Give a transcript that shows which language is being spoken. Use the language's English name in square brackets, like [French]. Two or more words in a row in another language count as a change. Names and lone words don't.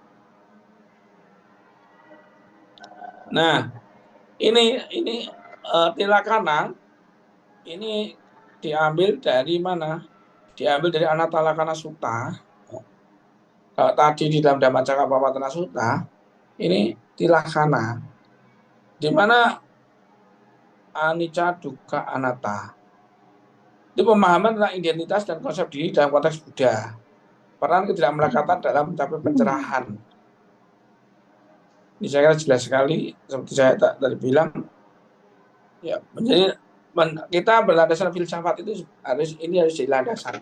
[Indonesian] Nah ini Tilakana ini diambil dari mana? Diambil dari Anatalakana Sutta. Kalau tadi di dalam Dhammacakkappavattana Sutta, ini Tilakana, di mana [Pali] anicca, dukkha, anatta. [Indonesian] Itu pemahaman tentang identitas dan konsep diri dalam konteks Buddha. Peran ketidakmelekatan dalam mencapai pencerahan. Ini saya kira jelas sekali, seperti saya tadi bilang, ya menjadi kita berlandasan filsafat itu harus jadi landasan.